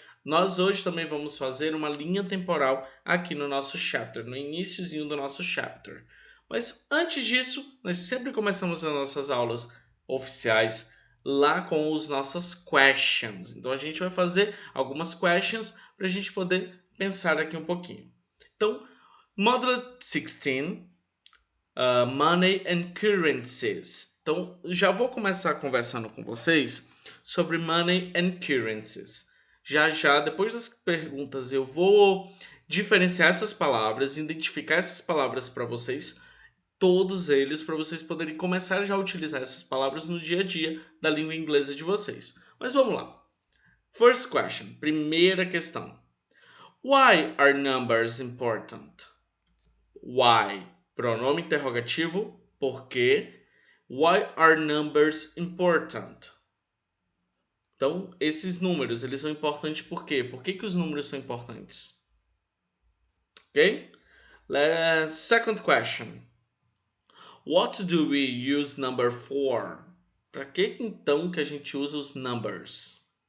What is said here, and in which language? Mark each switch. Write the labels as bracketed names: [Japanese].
[Portuguese] Nós hoje também vamos fazer uma linha temporal aqui no nosso chapter, no iniciozinho do nosso chapter. Mas antes disso, nós sempre começamos as nossas aulas oficiais lá com as nossas questions. Então a gente vai fazer algumas questions para a gente poder pensar aqui um pouquinho. Então, Module 16, Money and Currencies. Então, já vou começar conversando com vocês sobre Money and Currencies. Já, depois das perguntas, eu vou diferenciar essas palavras, identificar essas palavras para vocês, todos eles, para vocês poderem começar já a utilizar essas palavras no dia a dia da língua inglesa de vocês. Mas vamos lá. [English] First question, [Portuguese] primeira questão. [English] Why are numbers important? Why? [Portuguese] Pronome interrogativo, por quê? [English] Why are numbers important? [Portuguese] Então, esses números, eles são importantes por quê? Por que os números são importantes? Ok? [English] Second question. What do we use number for? [Portuguese] Para que então que a gente usa os numbers?